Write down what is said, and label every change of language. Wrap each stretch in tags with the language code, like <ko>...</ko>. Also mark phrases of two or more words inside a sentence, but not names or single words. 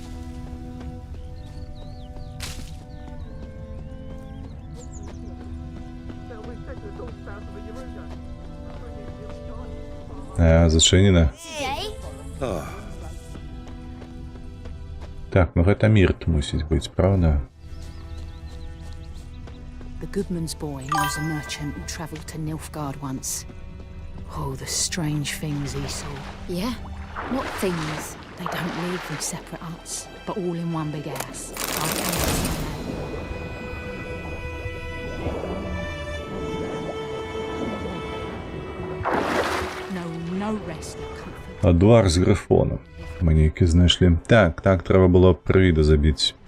<be>Зачынена. Так, ну гэта мірт мусіць быць, правда?</be> <en>The Goodman's boy knows a merchant who travelled to Nilfgaard once. Oh, the strange things he saw. Yeah? What things? They don't live in separate huts, but all in one big house. No rest or comfort.</en> <uk>Адуар з грифоном. Мені які знайшли. Так, треба було привіда забити.</uk>